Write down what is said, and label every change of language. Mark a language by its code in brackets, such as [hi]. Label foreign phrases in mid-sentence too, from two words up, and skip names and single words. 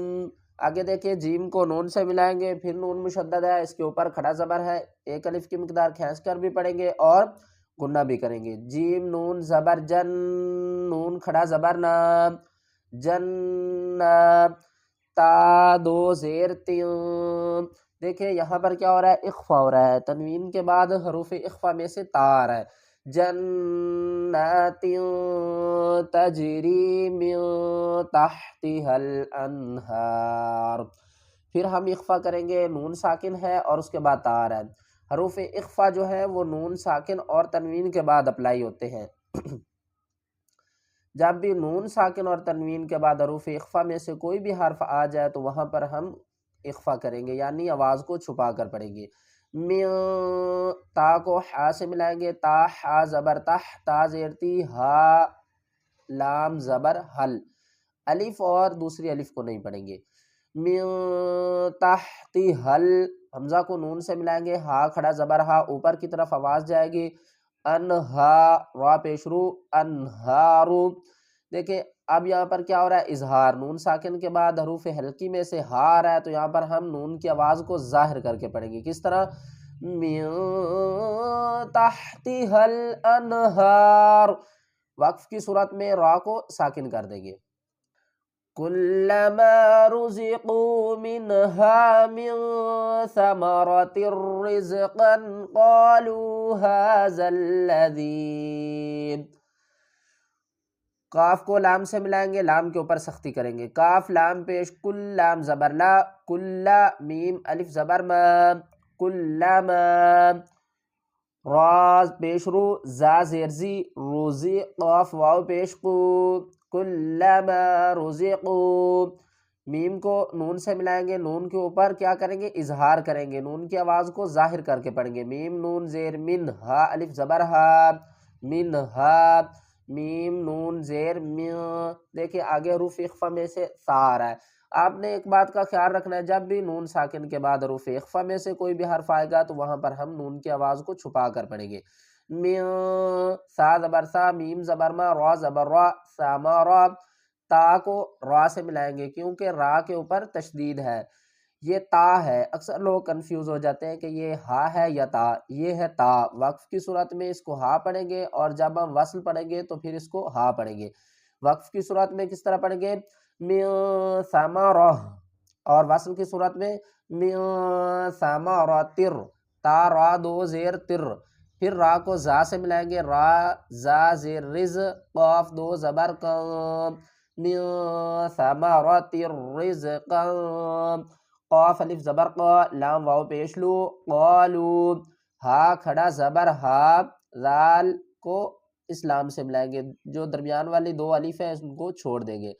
[ur] آگے دیکھیں جیم کو نون سے ملائیں گے، پھر نون مشدد ہے، اس کے اوپر کھڑا زبر ہے، ایک الف کی مقدار کھینچ کر بھی پڑھیں گے اور غنہ بھی کریں گے۔ جیم نون زبر جن، نون کھڑا زبر نہ، جنات، تا دو زیر تین۔ دیکھیں یہاں پر کیا ہو رہا ہے؟ اخفا ہو رہا ہے، تنوین کے بعد حروف اخفا میں سے تا آ رہا ہے۔ [ar] جنات تجری من تحتها الانہار۔ [ur] پھر ہم اخفا کریں گے، نون ساکن ہے اور اس کے بعد تا آ رہا ہے۔ حروف اخفا جو ہے وہ نون ساکن اور تنوین کے بعد اپلائی ہوتے ہیں۔ جب بھی نون ساکن اور تنوین کے بعد حروف اخفا میں سے کوئی بھی حرف آ جائے تو وہاں پر ہم اخفا کریں گے، یعنی آواز کو چھپا کر پڑھیں گے۔ تا کو حا سے ملائیں گے، تا حا زبر تح، تا زیر تی، ہا لام زبر حل، الف اور دوسری الف کو نہیں پڑھیں گے۔ [ar] من تحتی حل، [ur] حمزہ کو نون سے ملائیں گے، ہا کھڑا زبر ہا، اوپر کی طرف آواز جائے گی، انہا را پیشرو، انہارو۔ دیکھیں اب یہاں پر کیا ہو رہا ہے؟ اظہار، نون ساکن کے بعد حروف حلقی میں سے ہا آ رہا ہے تو یہاں پر ہم نون کی آواز کو ظاہر کر کے پڑھیں گے۔ کس طرح؟ [ar] من تحتها الانہار، [ur] وقف کی صورت میں را کو ساکن کر دیں گے۔ [ar] کلما رزقوا منها من ثمرة رزقا قالوا هذا الذي، [ur] کاف کو لام سے ملائیں گے، لام کے اوپر سختی کریں گے، کاف لام پیش، کل لام زبر لا، کلا میم الف زبر ما، کلما، راز پیش رو، زا زیر زی، روزی قاف واو پیش قو، [ar] کلما رزقو، [ur] میم کو نون سے ملائیں گے، نون کے اوپر کیا کریں گے؟ اظہار کریں گے، نون کی آواز کو ظاہر کر کے پڑھیں گے۔ میم نون زیر من، ہا الف زبر ہا، من ہا، میم نون زیر من۔ دیکھیں آگے حروف اخفا میں سے تا آ رہا ہے، آپ نے ایک بات کا خیال رکھنا ہے، جب بھی نون ساکن کے بعد حروف اخفا میں سے کوئی بھی حرف آئے گا تو وہاں پر ہم نون کی آواز کو چھپا کر پڑھیں گے. سا زبر سا، میم زبر ما، را زبر را، ساما را. تا کو را سے ملائیں گے کیونکہ را کے اوپر تشدید ہے، یہ تا ہے. اکثر لوگ کنفیوز ہو جاتے ہیں کہ یہ ہا ہے یا تا. یہ ہے تا. وقف کی صورت میں اس کو ہا پڑھیں گے اور جب ہم وصل پڑھیں گے تو پھر اس کو ہا پڑھیں گے. وقف کی صورت میں کس طرح پڑھیں گے؟ [ar] من ثمرہ، [ur] اور وصل کی صورت میں [ar] من ثمرۃ. [ur] تا را دو زیر تر. پھر را کو زا سے ملائیں گے، را زا زیر رز. قاف دو زبر قام، [ar] من ثمرۃ الرزق. [ur] قاف الف زبر قا، لام واو پیش لو، قالو. ہا کھڑا زبر ہا، ذال کو اس لام سے ملائیں گے، جو درمیان والی دو الف ہیں ان کو چھوڑ دیں گے.